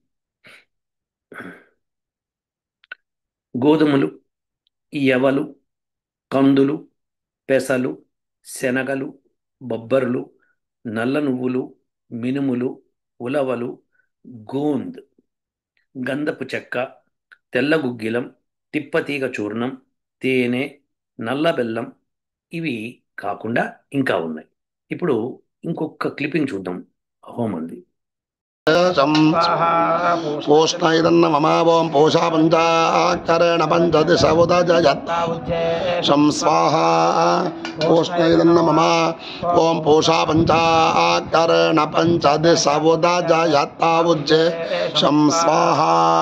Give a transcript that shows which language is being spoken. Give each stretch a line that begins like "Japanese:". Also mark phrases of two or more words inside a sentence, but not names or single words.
Telugu: గోధుమలు, యవలు, కందులు, పెసలు, శనగలు, బొబ్బర్లు, నల్ల నువ్వులు, మినుములు, ఉలవలు, గోంద్, గంధపు చెక్క, తెల్ల గుగ్గిలం, తిప్పతీగ చూర్ణం, తేనె, నల్ల బెల్లం, ఇవి కాకుండా ఇంకా ఉన్నాయి. ఇప్పుడు ఇంకొక క్లిప్పింగ్ చూద్దాం హోమంది.
Sanskrit: पूष्णैदन्न मम ओं पूषा पञ्चाकरेण पञ्चदिश उदजयत् शं स्वाहा पूष्णैदन्न मम ओं पूषा पञ्चाकरेण पञ्चदिश उदजयत्तावुज्ये शं स्वाहा